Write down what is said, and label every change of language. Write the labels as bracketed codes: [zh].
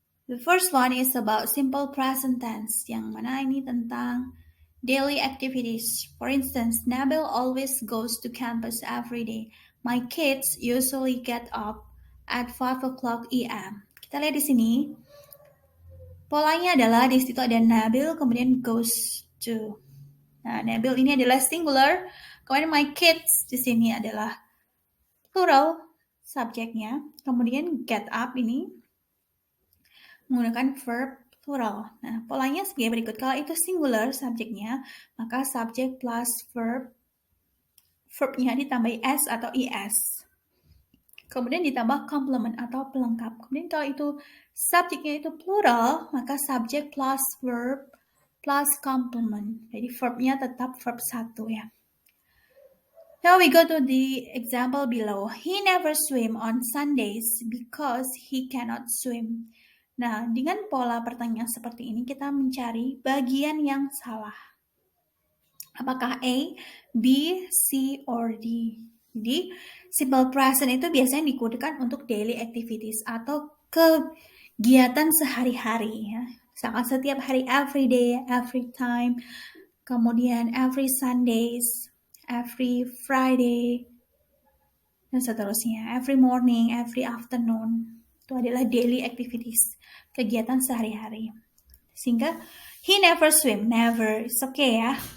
[en] The first one is about simple present tense, [id] yang mana ini tentang [en] daily activities. For instance, Nabil always goes to campus every day. My kids usually get up at 5 o'clock a.m. [id] Kita lihat di sini. Polanya adalah di situ ada Nabil, kemudian goes to. Nah, Nabil ini adalah singular, kemudian my kids di sini adalah plural subjeknya, kemudian get up ini menggunakan verb plural. Nah, polanya sebagai berikut. Kalau itu singular subjeknya, maka subjek plus verbnya ditambah s atau es. Kemudian ditambah complement atau pelengkap. Kemudian kalau itu subjeknya itu plural, maka subjek plus verb plus complement. Jadi verbnya tetap verb 1 ya. [en] Now we go to the example below. He never swim on Sundays because he cannot swim. [id] Nah, dengan pola pertanyaan seperti ini kita mencari bagian yang salah. Apakah A, B, C, or D? Jadi, simple present itu biasanya digunakan untuk daily activities atau kegiatan sehari-hari ya. Misalkan setiap hari, [en] every day, every time, [id] kemudian every Sundays, every Friday, dan seterusnya. [en] Every morning, every afternoon. [id] Itu adalah daily activities, kegiatan sehari-hari. Sehingga, [en] he never swim, never, it's okay ya.